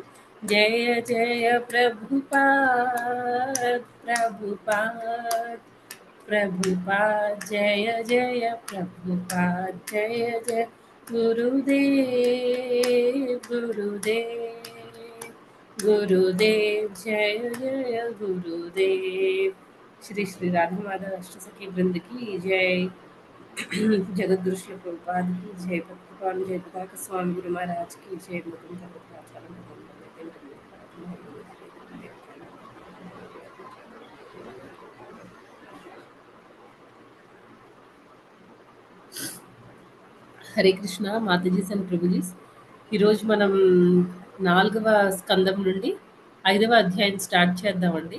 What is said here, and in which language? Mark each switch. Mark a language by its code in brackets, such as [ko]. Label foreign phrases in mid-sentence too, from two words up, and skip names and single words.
[hi] जय जय प्रभुपाद प्रभुपाद प्रभुपाद जय जय प्रभुपाद जय जय गुरुदेव गुरुदेव गुरुदेव जय जय गुरुदेव। श्री श्री राधा माधव अष्टसखी वृंद की जय। जगत श्री प्रभुपाद की जय। भक्तपाल जय पताक स्वामी गुरु महाराज की जय। [te] मुकुंद भक्ताचार्य హరే కృష్ణ మాతాజీస్ అండ్ ప్రభుజీస్. ఈరోజు మనం 4వ స్కందం నుండి 5వ అధ్యాయం స్టార్ట్ చేద్దామండి.